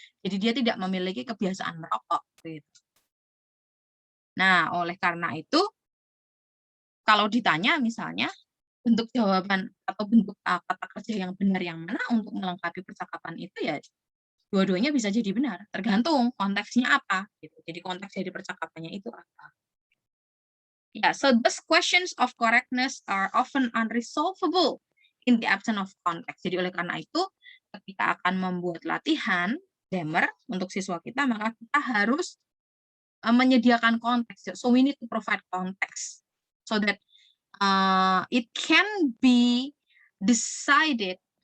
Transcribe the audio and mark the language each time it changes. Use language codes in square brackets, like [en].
[id] Jadi dia tidak memiliki kebiasaan merokok begitu. Nah, oleh karena itu kalau ditanya misalnya bentuk jawaban atau bentuk kata kerja yang benar yang mana untuk melengkapi percakapan itu ya dua-duanya bisa jadi benar, tergantung konteksnya apa gitu. Jadi konteks dari percakapannya itu apa. [en] Yeah, so these questions of correctness are often unresolvable in the absence of context. [id] Jadi oleh karena itu, ketika akan membuat latihan grammar untuk siswa kita, maka kita harus menyediakan konteks. [en] So we need to provide context so that it can be decided.